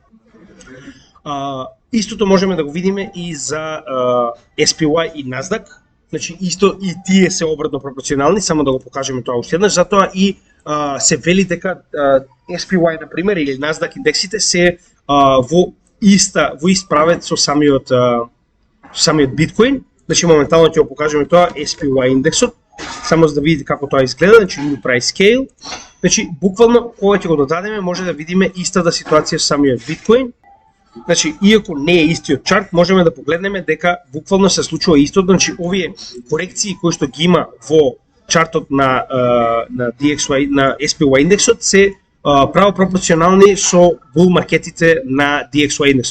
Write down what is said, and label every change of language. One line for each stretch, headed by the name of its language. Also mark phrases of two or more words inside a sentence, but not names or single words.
Macedonian: Истото можеме да го видиме и за SPY и Nasdaq, значи исто и тие се обратно пропорционални, само да го покажеме тоа уште еднаш, затоа и се вели дека SPY, например, или Nasdaq индексите се во ист правец со самиот биткоин, значи моментално ќе го покажеме тоа SPY индексот, само за да видите како тоа изгледа, значи
English: new price scale.
Macedonian: Значи буквално кога ќе го додадеме може да видиме истата ситуација со самиот биткоин. Значи иако не е истиот чарт, можеме да погледнеме дека буквално се случува истото, значи овие корекции кои што ги има во чартот на DXY, на SPY индексот се право пропорционални со bull маркетите на DXY индексот.